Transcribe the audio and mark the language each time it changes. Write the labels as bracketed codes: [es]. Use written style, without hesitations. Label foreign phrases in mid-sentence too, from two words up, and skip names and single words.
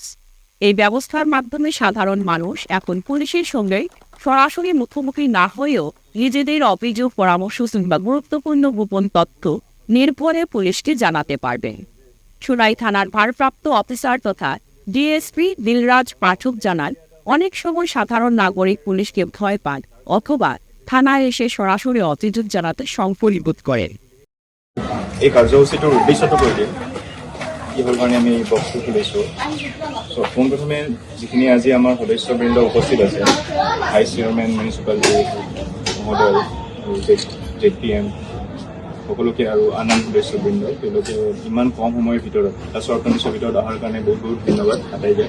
[bn] এই ব্যবস্থার মাধ্যমে সাধারণ মানুষ এখন পুলিশের সঙ্গে সরাসরি মুখোমুখি না হয়েও নিজেদের অভিযোগ, পরামর্শ কিংবা গুরুত্বপূর্ণ গোপন তথ্য নির্ভরে পুলিশকে জানাতে পারবেন। সুনাই থানার ভারপ্রাপ্ত অফিসার তথা ডিএসপি দিলরাজ পাঠক জানান, অনেক সময় সাধারণ নাগরিক পুলিশকে ভয় পান অথবা থানায় এসে সরাসরি অভিযোগ জানাতে সংকোচ বোধ করেন। [as] এই কাৰ্যসূচীটোৰ উদ্দেশ্যটো কৈ দিম কিহৰ কাৰণে আমি এই বক্সটো খুলিছোঁ। চ' পোনপ্ৰথমে যিখিনি আজি আমাৰ সদস্যবৃন্দ উপস্থিত আছে, [en] vice chairman municipality [as] মহোদয় আৰু JPM সকলোকে আৰু আন সদস্যবৃন্দ, তেওঁলোকে ইমান কম সময়ৰ ভিতৰত এটা [en] short notice [as] ভিতৰত অহাৰ কাৰণে বহুত বহুত ধন্যবাদ আটাই যায়।